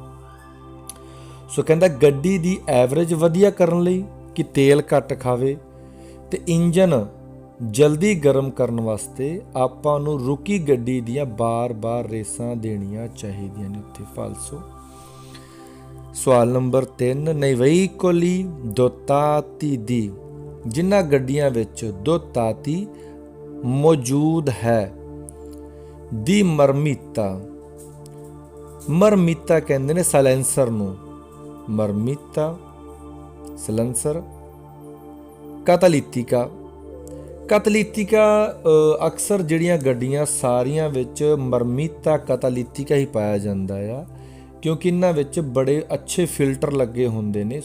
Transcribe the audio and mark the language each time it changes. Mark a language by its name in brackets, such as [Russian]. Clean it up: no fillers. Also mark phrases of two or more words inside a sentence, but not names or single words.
[Punjabi] ਸੋ ਕਹਿੰਦਾ ਗੱਡੀ ਦੀ ਐਵਰੇਜ ਵਧੀਆ ਕਰਨ ਲਈ ਕਿ ਤੇਲ ਘੱਟ ਖਾਵੇ, ਤੇ ਇੰਜਨ ਜਲਦੀ ਗਰਮ ਕਰਨ ਵਾਸਤੇ ਆਪਾਂ ਨੂੰ ਰੁਕੀ ਗੱਡੀ ਦੀਆਂ ਬਾਰ ਰੇਸਾਂ ਦੇਣੀਆਂ ਚਾਹੀਦੀਆਂ ਨੇ ਉੱਥੇ। ਫਾਲਸੋ। ਸਵਾਲ ਨੰਬਰ 3, [Italian] nei veicoli dotati di [Punjabi] ਜਿਨ੍ਹਾਂ ਗੱਡੀਆਂ ਵਿੱਚ ਦੋਤਾਤੀ ਮੌਜੂਦ ਹੈ। ਦੀ ਮਰਮੀਤਾ ਕਹਿੰਦੇ ਨੇ ਸਾਇਲੈਂਸਰ ਨੂੰ। ਮਰਮੀਤਾ ਸਾਇਲੈਂਸਰ। ਕੈਟਾਲਿਟਿਕਾ ਅਕਸਰ ਜਿਹੜੀਆਂ ਗੱਡੀਆਂ ਸਾਰੀਆਂ ਵਿੱਚ [Italian] marmitta catalitica [Punjabi] ਹੀ ਪਾਇਆ ਜਾਂਦਾ ਆ ਕਿਉਂਕਿ ਇਹਨਾਂ ਵਿੱਚ ਬੜੇ ਅੱਛੇ ਫਿਲਟਰ ਲੱਗੇ ਹੁੰਦੇ ਨੇ।